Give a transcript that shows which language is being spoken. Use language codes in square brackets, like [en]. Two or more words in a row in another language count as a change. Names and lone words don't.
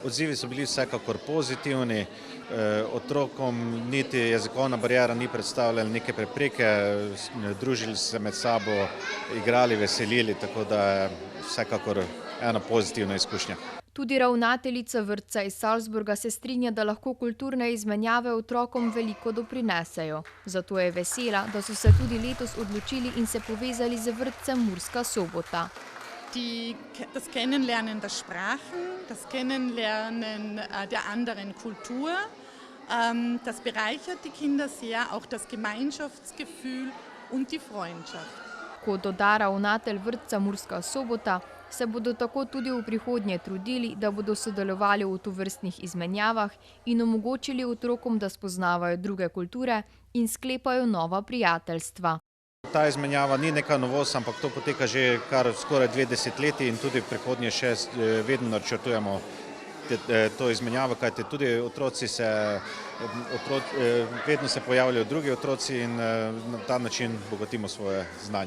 [sl] Odzivi so bili vsekakor pozitivni, otrokom niti jezikovna bariera ni predstavljala neke prepreke, družili se med sabo, igrali, veselili, tako da je vsekakor ena pozitivna izkušnja. Tudi ravnateljica vrtca iz Salzburga se strinja, da lahko kulturne izmenjave otrokom veliko doprinesejo. Zato je vesela, da so se tudi letos odločili in se povezali z vrtcem Murska Sobota. [de] Das Kennenlernen der Sprachen, das Kennenlernen der anderen Kultur, das bereichert die Kinder sehr, auch das Gemeinschaftsgefühl und die Freundschaft. [sl] Kot doda ravnatelj vrtca Murska Sobota, se bodo tako tudi v prihodnje trudili, da bodo sodelovali v tovrstnih izmenjavah in omogočili otrokom, da spoznavajo druge kulture in sklepajo nova prijateljstva. Ta izmenjava ni neka novost, ampak to poteka že kar skoraj 2 desetletji in tudi v prihodnje še vedno načrtujemo to izmenjavo, kajti tudi vedno se pojavljajo drugi otroci in na ta način bogatimo svoje znanje.